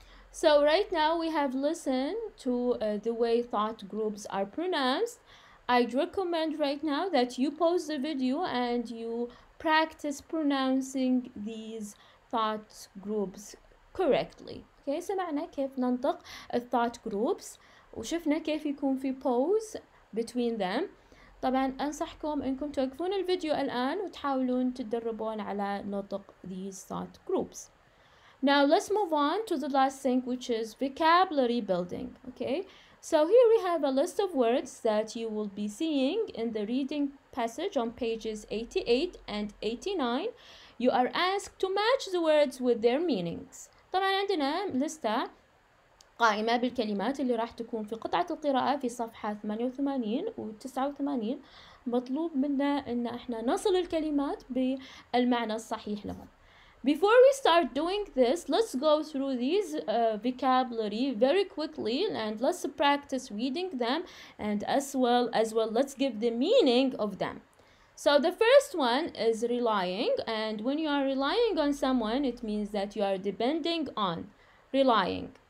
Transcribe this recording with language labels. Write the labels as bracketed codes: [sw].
[en] So right now we have listened to the way thought groups are pronounced. I'd recommend right now that you pause the video and you practice pronouncing these thought groups correctly. [ar] Okay, سمعنا كيف ننطق thought groups وشفنا كيف يكون في [en] pause between them. [ar] طبعا أنصحكم إنكم توقفون الفيديو الآن وتحاولون تتدربون على نطق [en] these thought groups. Now let's move on to the last thing, which is vocabulary building. Okay, So here we have a list of words that you will be seeing in the reading passage on pages 88 and 89. You are asked to match the words with their meanings. [ar] طبعا عندنا لستة قائمة بالكلمات اللي راح تكون في قطعة القراءة في صفحة 88 و 89. مطلوب منا إن احنا نصل الكلمات بالمعنى الصحيح لهم. [en] Before we start doing this, let's go through these vocabulary very quickly and let's practice reading them, and as well let's give the meaning of them. So the first one is relying, and when you are relying on someone, it means that you are depending on. Relying.